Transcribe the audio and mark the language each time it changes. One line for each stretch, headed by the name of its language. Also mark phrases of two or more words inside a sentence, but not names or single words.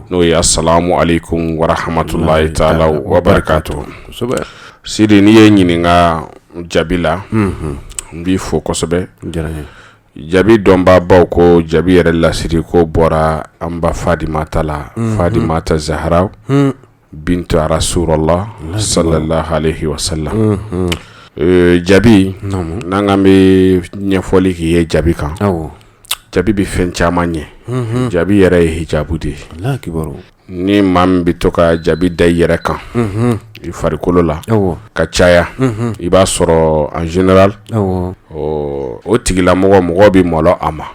Bambara: n'o ye
Arabic: السلام عليكم و رحمة الله تعالى و بركاته.
Bambara: Kosɛbɛ. Sidi n'i ye ɲininka jabi la n b'i fo kosɛbɛ. Diyara n ye. Jabi dɔnbaabaw ko jabi yɛrɛ lasiri ko bɔra an ba Fadimata la.
Arabic: Fadimata Zahra بنت رسول الله صلى الله عليه و سلم.
Bambara: Jabi n'an k'an bɛ ɲɛfɔli k'i ye jabi kan. Awɔ. Jabi bɛ fɛn caman ɲɛ. Jabi yɛrɛ ye hijabu de ye. Ala kibaru. Ni maa min bɛ to ka jabi da i yɛrɛ kan i farikolo la ka caya i b'a sɔrɔ
French: en général
Bambara: o tigilamɔgɔ mɔgɔ bɛ malo a ma.